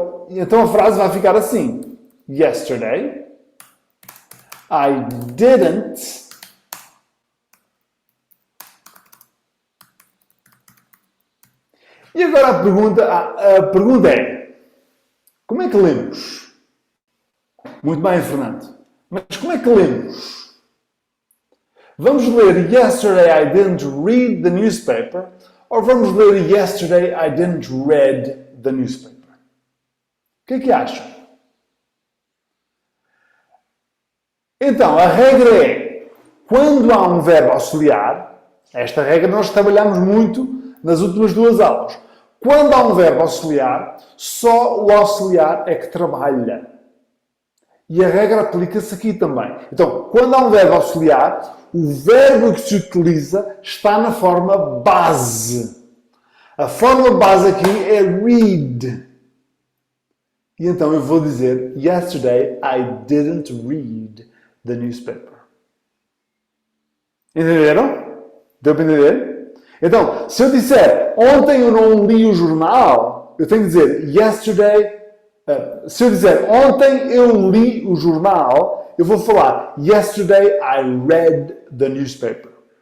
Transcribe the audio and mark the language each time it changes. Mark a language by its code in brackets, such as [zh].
[pt] Então a frase vai ficar assim. [en] Yesterday, I didn't [pt] E agora a pergunta é, como é que lemos? Muito bem, Fernando. Mas como é que lemos? Vamos ler [en] Yesterday I didn't read the newspaper [pt] ou vamos ler [en] Yesterday I didn't read the newspaper? [pt] O que é que acham? Então, a regra é, quando há um verbo auxiliar, esta regra nós trabalhamos muito nas últimas duas aulas. Quando há um verbo auxiliar, só o auxiliar é que trabalha. E a regra aplica-se aqui também. Então, quando há um verbo auxiliar, o verbo que se utiliza está na forma base. A forma base aqui é read. E então eu vou dizer, [en] yesterday I didn't read the newspaper. [pt] Entenderam? Deu para entender? Então, se eu disser, ontem eu não li o jornal, eu tenho que dizer, [en] yesterday... [pt] se eu dizer, ontem eu li o jornal, eu vou falar, [en] yesterday I read the newspaper.